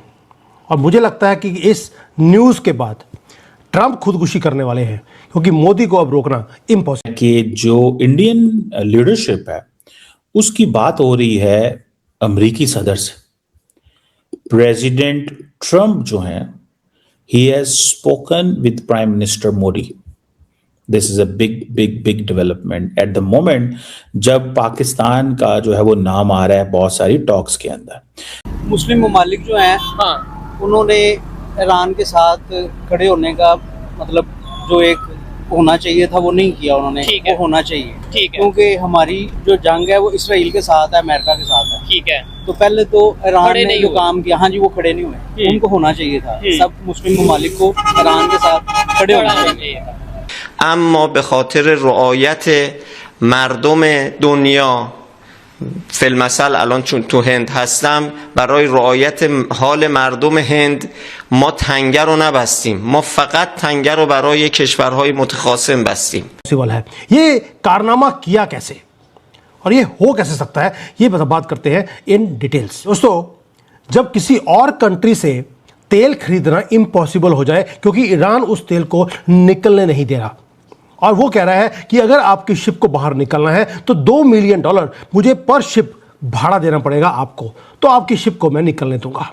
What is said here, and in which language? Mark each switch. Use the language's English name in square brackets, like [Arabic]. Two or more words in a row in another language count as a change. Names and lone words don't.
[Hindi] और मुझे लगता है कि इस न्यूज़ के बाद ट्रंप खुदकुशी करने वाले हैं, क्योंकि मोदी को अब रोकना इम्पॉसिबल। कि जो इंडियन लीडरशिप है उसकी बात हो रही है अमेरिकी सदर से। प्रेसिडेंट ट्रंप जो हैं, [English] he has spoken with Prime Minister Modi. This is a big development at the moment [Hindi] जब पाकिस्तान का जो है वो नाम आ रहा है बहुत सारी टॉक्स के अंदर। मुस्लिम ममालिक जो हैं उन्होंने ईरान के साथ खड़े होने का मतलब जो एक होना चाहिए था वो नहीं किया उन्होंने, वो होना चाहिए। ठीक है, क्योंकि हमारी जो जंग है वो इसराइल के साथ है, अमेरिका के साथ है। ठीक है, तो पहले तो ईरान ने जो काम किया, हाँ जी, वो खड़े नहीं हुए, उनको होना चाहिए था। सब मुस्लिम ममालिक को ईरान के साथ खड़े होना चाहिए। [Persian] اما به خاطر رعایت مردم دنیا فیلمسل الان چون تو هند هستم برای رعایت حال مردم هند ما تنگه رو نبستیم، ما فقط تنگه رو برای کشورهای متخاصم بستیم. [Hindi] है ये कारनामा किया कैसे और ये हो कैसे सकता है, ये बात करते हैं [English] in details. [Hindi] दोस्तों, जब किसी और कंट्री से तेल खरीदना इम्पॉसिबल हो जाए क्योंकि ईरान उस तेल को निकलने नहीं दे रहा और वो कह रहा है कि अगर आपकी शिप को बाहर निकलना है तो $2 मिलियन मुझे [English] per ship [Hindi] भाड़ा देना पड़ेगा आपको, तो आपकी शिप को मैं निकलने दूंगा।